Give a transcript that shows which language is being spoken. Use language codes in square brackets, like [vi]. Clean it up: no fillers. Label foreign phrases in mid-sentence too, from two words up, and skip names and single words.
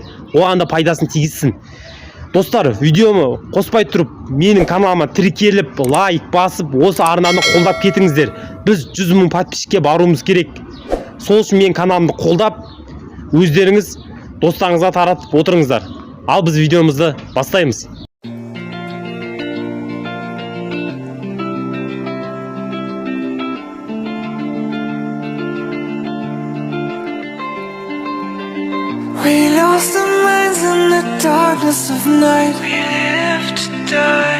[kk] Оған да пайдасын тигізсін. Достар, видеоны қоспай тұрып, менің каналыма тіркеліп, лайк басып, осы арнаны қолдап кетіңіздер. Біз 100 мың подписчикке баруымыз керек. Сол үшін менің каналымды қолдап, өздеріңіз достарыңызға таратып отырыңыздар. Ал біз видеомызды бастаймыз. [en] We lost our minds in the darkness of night. We live to die.